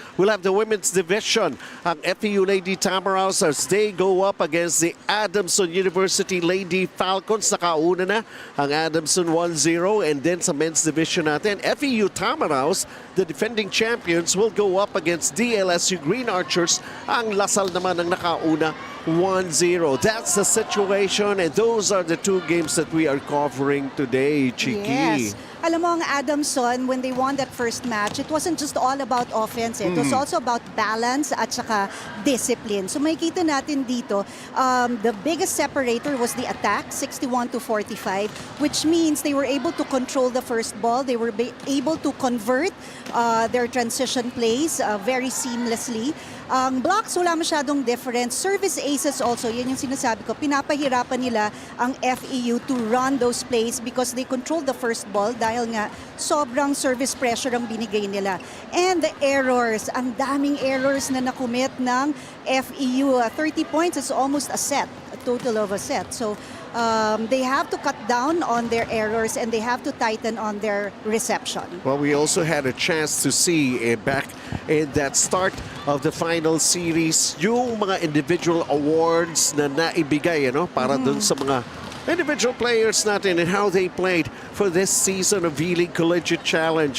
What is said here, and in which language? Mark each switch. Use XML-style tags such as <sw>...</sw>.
<en>We'll have the women's division. Ang FEU Lady Tamaraws as they go up against the Adamson University Lady Falcons.</en> <tl>Nakauna na ang Adamson 1-0.</tl> <en>And then sa men's division natin, FEU Tamaraws, the defending champions, will go up against DLSU Green Archers.</en> <tl>Ang Lasal naman ang nakauna 1-0.</tl> <en>That's the situation, and those are the two games that we are covering today, Chiki. Yes.</en> <tl>Alam mo, ang</tl> <en>Adamson, when they won that first match, it wasn't just all about offense. It was also about balance</en> <tl>at saka</tl> <en>discipline.</en> <tl>So makikita natin dito,</tl> <en>the biggest separator was the attack, 61-45, which means they were able to control the first ball. They were able to convert their transition plays very seamlessly.</en> <tl>Ang blocks, wala masyadong difference.</tl> <en>Service aces also,</en> <tl>yan yung sinasabi ko, pinapahirapan nila ang FEU</tl> <en>to run those plays because they control the first ball</en> <tl>dahil nga sobrang service pressure ang binigay nila.</tl> <en>And the errors,</en> <tl>ang daming errors na nakumit ng FEU.</tl> <en>30 points is almost a set, a total of a set. So they have to cut down on their errors and they have to tighten on their reception. Well, we also had a chance to see back in that start of the final series yung mga individual awards</en> <tl>na naibigay para dun sa mga</tl> <en>individual players natin and how they played for this season of V-League Collegiate Challenge.</en>